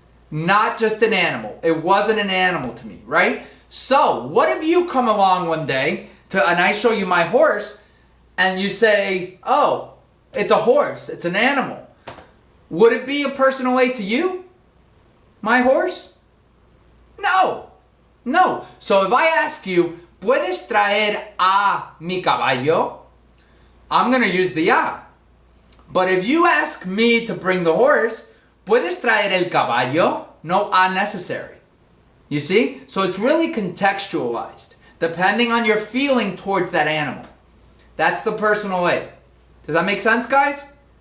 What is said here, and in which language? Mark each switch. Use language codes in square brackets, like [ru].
[en] Not just an animal. It wasn't an animal to me, right? So, what if you come along one day and I show you my horse and you say, oh, it's a horse, it's an animal. Would it be a personal A to you? My horse? No. So if I ask you, [es] ¿puedes traer a mi caballo? [en] I'm going to use the a. But if you ask me to bring the horse, [es] ¿puedes traer el caballo? [en] No a necessary. You see? So it's really contextualized, depending on your feeling towards that animal. That's the personal A. Does that make sense, guys?